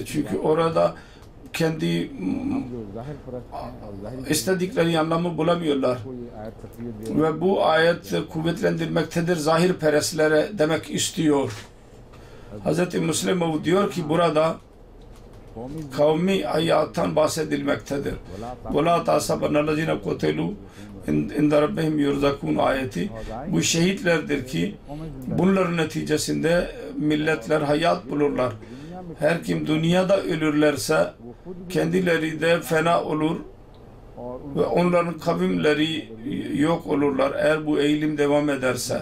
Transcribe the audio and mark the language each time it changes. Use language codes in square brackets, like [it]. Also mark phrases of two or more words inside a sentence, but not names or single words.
[tr] Çünkü orada kendi istedikleri anlamı bulamıyorlar. Ve bu ayet kuvvetlendirmektedir. Zahir perestlere demek istiyor. Hz. Müslim diyor ki burada kavmi hayattan bahsedilmektedir. [ar] وَلَا تَعْصَبَنَّ الَّذِينَ قُتِلُوا اِنْدَ رَبِّهِمْ يُرْزَقُونَ ayeti. [tr] Bu şehitlerdir ki bunların neticesinde milletler hayat bulurlar. Her kim dünyada ölürlerse kendileri de fena olur ve onların kavimleri yok olurlar eğer bu eğilim devam ederse.